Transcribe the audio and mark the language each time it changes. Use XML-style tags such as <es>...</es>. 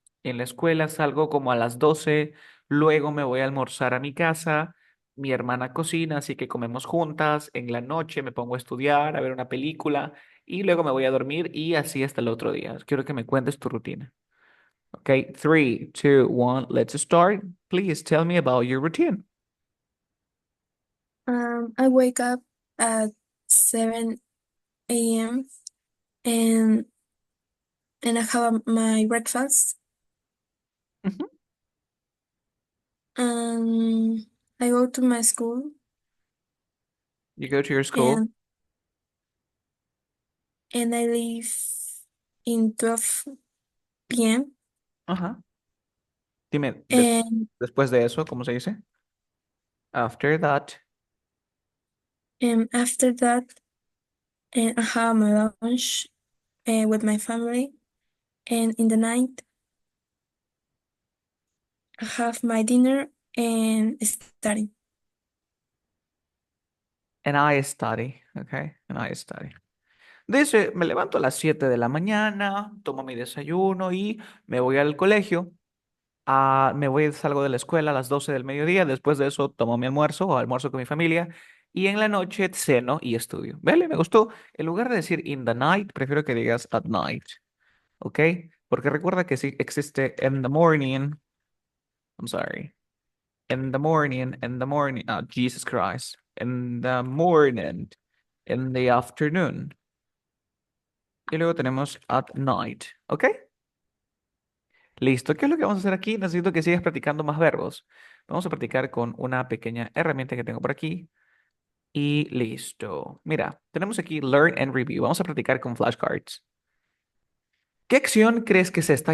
<es>En la escuela salgo como a las 12, luego me voy a almorzar a mi casa. Mi hermana cocina, así que comemos juntas. En la noche me pongo a estudiar, a ver una película y luego me voy a dormir y así hasta el otro día. Quiero que me cuentes tu rutina.</es> <en>Okay, 3, 2, 1, let's start. Please tell me about your routine. I wake up at 7 a.m. and I have my breakfast. Mhm. I go to my school You go to your school. and I leave in 12 p.m.</en> <es>Ajá. Dime,</es> <en>and</en> <es>después de eso, ¿cómo se dice?</es> <en>After that. after that I have my lunch with my family, and in the night I have my dinner and study. And I study. Okay. And I study.</en> <es>Dice, me levanto a las 7 de la mañana, tomo mi desayuno y me voy al colegio. Salgo de la escuela a las 12 del mediodía. Después de eso tomo mi almuerzo o almuerzo con mi familia. Y en la noche ceno y estudio. ¿Vale? Me gustó. En lugar de decir</es> <en>in the night,</en> <es>prefiero que digas</es> <en>at night.</en> <es>¿Ok? Porque recuerda que sí existe</es> <en>in the morning. I'm sorry. In the morning, oh, Jesus Christ, in the morning, in the afternoon.</en> <es>Y luego tenemos</es> <en>at night,</en> <es>¿ok? Listo. ¿Qué es lo que vamos a hacer aquí? Necesito que sigas practicando más verbos. Vamos a practicar con una pequeña herramienta que tengo por aquí. Y listo. Mira, tenemos aquí Learn and Review. Vamos a practicar con flashcards. ¿Qué acción crees que es esta?</es>